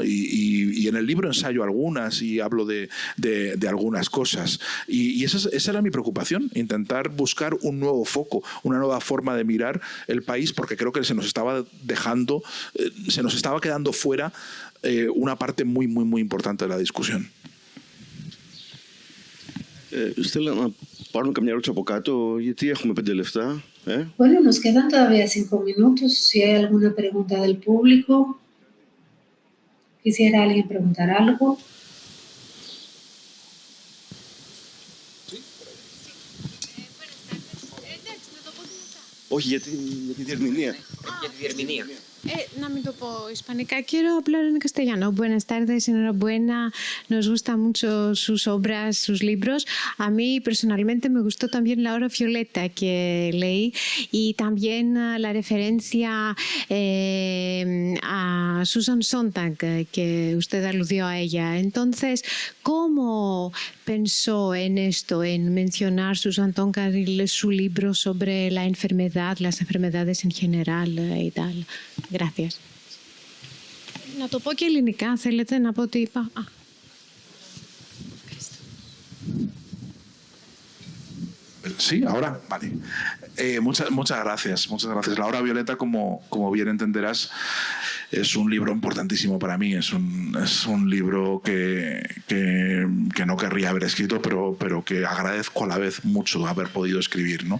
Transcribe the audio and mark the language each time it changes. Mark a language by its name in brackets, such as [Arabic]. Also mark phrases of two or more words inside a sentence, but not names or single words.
[Spanish] Y en el libro ensayo algunas y hablo de algunas cosas. Y esa era mi preocupación, intentar buscar un nuevo foco, una nueva forma de mirar el país, porque creo que se nos estaba quedando fuera una parte muy, muy, muy importante de la discusión. [Greek] Στείλα να πάρουμε καμιά ερώτηση από κάτω, γιατί έχουμε 5 λεπτά. [Spanish] Bueno, nos quedan todavía 5 minutos. Si hay alguna pregunta del público, ¿quisiera alguien preguntar algo? [Greek] Όχι, για τη διερμηνία. Για τη διερμηνία. [Spanish] No me topo hispánica. Quiero hablar en castellano. Buenas tardes, enhorabuena. Nos gustan mucho sus obras, sus libros. A mí personalmente me gustó también La Hora Violeta que leí y también la referencia a Susan Sontag que usted aludió a ella. Entonces, ¿cómo pensó en esto, en mencionar Susan Sontag y su libro sobre la enfermedad, las enfermedades en general y tal? Gracias. [Greek] Να το πω και ελληνικά, θέλετε να πω τι είπα? [Spanish] Sí, ahora, vale. Muchas gracias, muchas gracias. La Hora Violeta, como bien entenderás, es un libro importantísimo para mí. Es un libro que no querría haber escrito, pero que agradezco a la vez mucho haber podido escribir, ¿no?